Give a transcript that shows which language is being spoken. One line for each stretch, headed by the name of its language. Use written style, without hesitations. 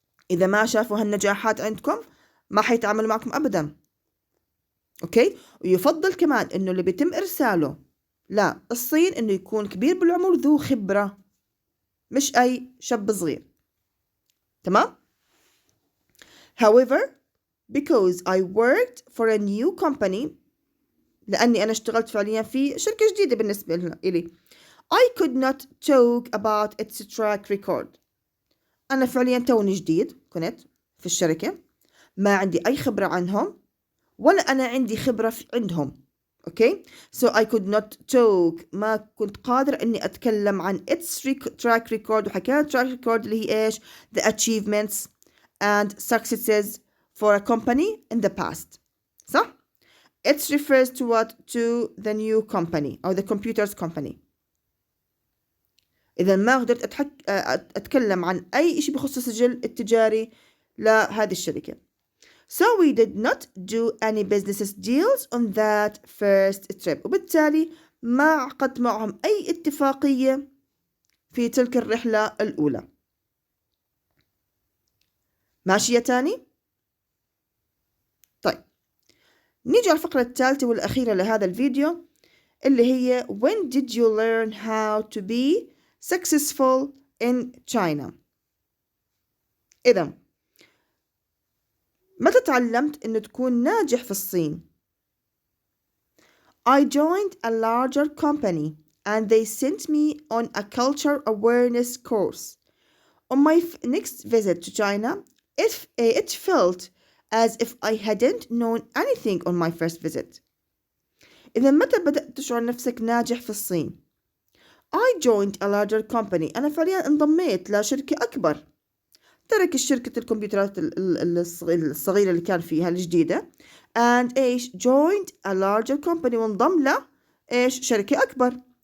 Arabic: إذا ما شافوا هالنجاحات عندكم ما حيتعاملوا معكم أبدا. أوكي. ويفضل كمان إنه اللي بيتم إرساله لا الصين إنه يكون كبير بالعمر ذو خبرة، مش أي شاب صغير. تمام.
English: However, because I worked for a new company،
Arabic: لأني أنا اشتغلت فعليا في شركة جديدة بالنسبة لي،
English: I could not talk about its track record.
Arabic: أنا فعليا توني جديد كنت في الشركة، ما عندي أي خبرة عنهم ولا أنا عندي خبرة عندهم. اوكي.
English: so I could not talk،
Arabic: ما كنت قادر اني اتكلم عن
English: its track record، وحكينا track record
Arabic: اللي هي ايش؟
English: the achievements and successes for a company in the past، صح؟ it refers to what؟ to the new company أو the computers company.
Arabic: إذا ما قدرت أتكلم عن أي شيء بخصوص السجل التجاري لهذه الشركة.
English: so we did not do any business deals on that first trip،
Arabic: وبالتالي ما عقدت معهم أي اتفاقية في تلك الرحلة الأولى. ماشية تاني؟ طيب نيجي على الفقرة الثالثة والأخيرة لهذا الفيديو اللي هي
English: when did you learn how to be successful in China؟
Arabic: إذا متى تعلمت إنه تكون ناجح في الصين؟
English: I joined a larger company and they sent me on a culture awareness course. On my next visit to China, it felt as if I hadn't known anything on my first visit.
Arabic: إذا متى بدأت تشعر نفسك ناجح في الصين؟
English: I joined a larger company،
Arabic: أنا فعليا انضميت لشركة أكبر. ترك الشركة الكمبيوترات الصغيرة اللي كان فيها الجديدة and إيش
English: joined a larger company،
Arabic: وانضم له إيش شركة أكبر.